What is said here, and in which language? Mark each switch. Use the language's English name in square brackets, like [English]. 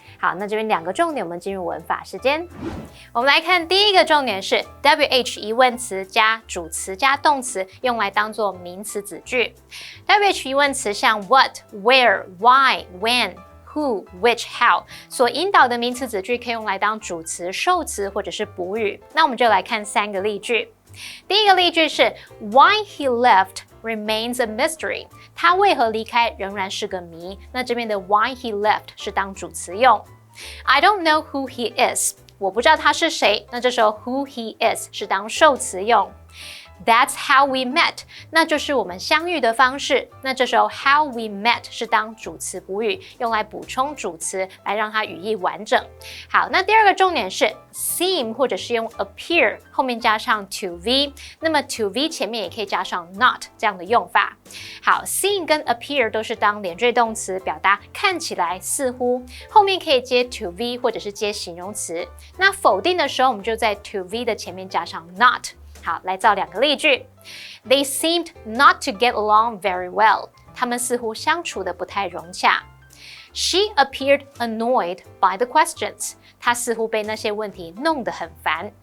[Chinese] 好，那这边两个重点，我们进入文法时间。我们来看第一个重点是 WH 疑问词加主词加动词，用来当做名词子句。 WH 疑问词像 what、where、why、when。Who, which, how 所引导的名词子句可以用来当主词、受词或者是补语。那我们就来看三个例句。第一个例句是 [English] Why he left remains a mystery。 [Chinese] 他为何离开仍然是个谜。那这边的 [English] Why he left [Chinese] 是当主词用。 [English] I don't know who he is。 [Chinese] 我不知道他是谁。那这时候 [English] who he is [Chinese] 是当受词用。 [English] That's how we met， [Chinese] 那就是我们相遇的方式。那这时候 [English] how we met [Chinese] 是当主词补语，用来补充主词，来让它语义完整。好，那第二个重点是 seem 或者是用 appear 后面加上 to v， 那么 to v 前面也可以加上 not 这样的用法。好 seem 跟 appear 都是当连缀动词，表达看起来似乎，后面可以接 to v 或者是接形容词。那否定的时候，我们就在 to v 的前面加上 not。好，来造两个例句。 [English] They seemed not to get along very well。 [Chinese] 他们似乎相处的不太融洽。 [English] She appeared annoyed by the questions。 [Chinese] 她似乎被那些问题弄得很烦。